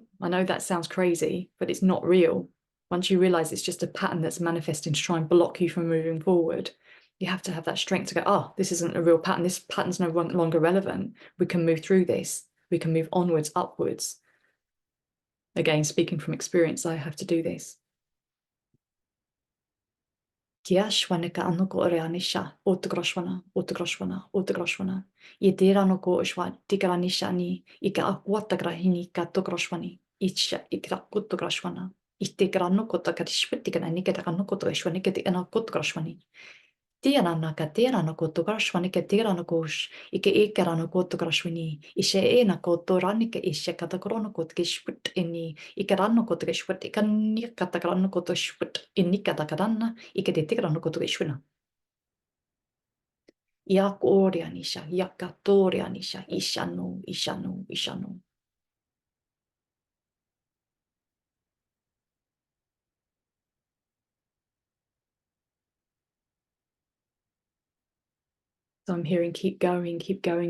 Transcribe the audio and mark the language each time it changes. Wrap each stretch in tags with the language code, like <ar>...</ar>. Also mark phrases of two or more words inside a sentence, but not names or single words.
<en>I know that sounds crazy, but it's not real. Once you realize it's just a pattern that's manifesting to try and block you from moving forward, you have to have that strength to go, oh, this isn't a real pattern. This pattern's no longer relevant. We can move through this. We can move onwards, upwards. Again, speaking from experience, I have to do this. Kia shwana ka ano ko ore anisha, o te groshwana, o te groshwana, o te groshwana. I te rano ko shwa, tika anisha ni, I ka akwata grahini ka to groshwani, I tsha, I ka ko to groshwana. I te grano ko ta ka shwiti ka ni ka ta no ko to shwani ka te ana ko to groshwani. Tiana na ka te rano ko to groshwani ka te rano ko sh, I ka e ka rano ko to groshwani. I she e na ko to rani ka I she ka ta krono ko te shwit eni, I ka rano ko te shwit, I ka ni ka ta grano ko to shwit, I ni ka ta ka rana, I ka te te grano ko to shwina. Yakorianisha, Yakatorianisha, Ishano, Ishano, Ishano. So I'm hearing keep going.</en>